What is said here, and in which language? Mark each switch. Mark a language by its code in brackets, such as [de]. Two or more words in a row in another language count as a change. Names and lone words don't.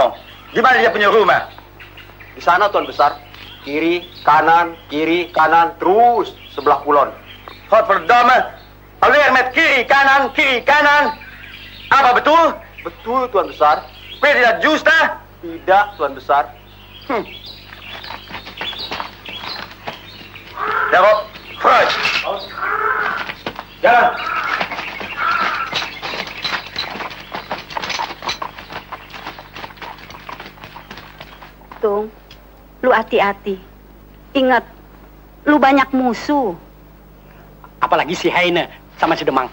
[id] No, di mana dia punya rumah? Di sana, Tuan Besar. kiri, kanan, terus sebelah kulon. [nl] Hot verdomme. Alweer met [id] kiri, kanan. Apa betul? Betul, Tuan Besar. [nl] Ben je dat juista? [id] Tidak, Tuan Besar. [nl] Daarop, vooruit. [id] Jalan. Tung, lu hati-hati. Ingat, lu banyak musuh. Apalagi si Heine sama si Demang.